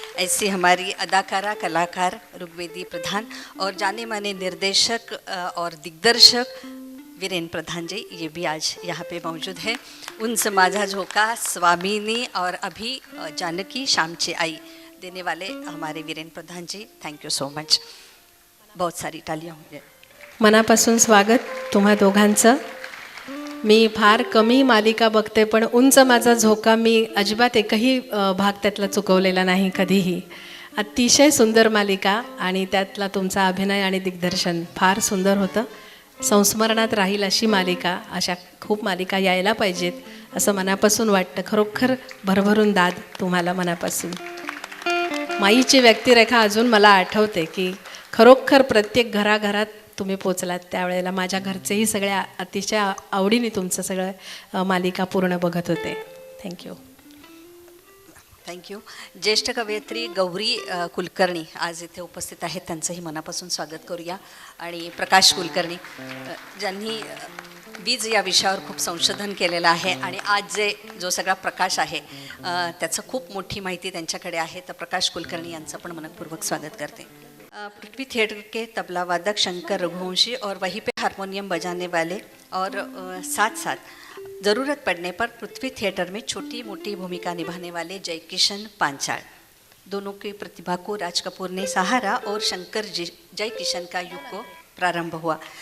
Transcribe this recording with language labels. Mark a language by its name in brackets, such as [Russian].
[Hindi] ऐसी हमारी अदाकारा कलाकार ऋग्वेदी प्रधान और जाने माने निर्देशक और दिग्दर्शक वीरेन प्रधान जी, ये भी आज यहाँ पे मौजूद है। उनसे माझा झोका, स्वामिनी और अभी जानकी श्यामची आई देने वाले हमारे वीरेन प्रधान जी, [English] Thank you so much. [Hindi] बहुत सारी [Marathi] टाळ्या होऊ. मनापासून स्वागत तुम्हा दोघांचं. मी फार कमी मालिका बघते, पण उंच माझा झोका मी अजिबात एकही भाग त्यातला चुकवलेला नाही कधीही. अतिशय सुंदर मालिका आणि त्यातला तुमचा अभिनय आणि दिग्दर्शन फार सुंदर होतं. संस्मरणात राहील अशी मालिका, अशा खूप मालिका यायला पाहिजेत असं मनापासून वाटतं. खरोखर भरभरून दाद तुम्हाला मनापासून. माईची व्यक्तिरेखा अजून मला आठवते की खरोखर प्रत्येक घराघरात तुम्ही पोचलात. त्यावेळेला माझ्या घरचेही सगळ्या अतिशय आवडीने तुमचं सगळं मालिका पूर्ण बघत होते. [English] Thank you. Thank you. [Marathi] ज्येष्ठ कवयित्री गौरी कुलकर्णी आज इथे उपस्थित आहेत, त्यांचंही मनापासून स्वागत करूया. आणि प्रकाश कुलकर्णी, ज्यांनी वीज या विषयावर खूप संशोधन केलेलं आहे आणि आज जो सगळा प्रकाश आहे त्याचं खूप मोठी माहिती त्यांच्याकडे आहे. तर प्रकाश कुलकर्णी यांचं पण मनपूर्वक स्वागत करते. [Hindi] पृथ्वी थिएटर के तबला वादक शंकर रघुवंशी और वहीं पे हारमोनियम बजाने वाले और साथ साथ ज़रूरत पड़ने पर पृथ्वी थिएटर में छोटी मोटी भूमिका निभाने वाले जयकिशन पांचाल, दोनों की प्रतिभा को राज कपूर ने सहारा और शंकर जयकिशन का युग को प्रारंभ हुआ.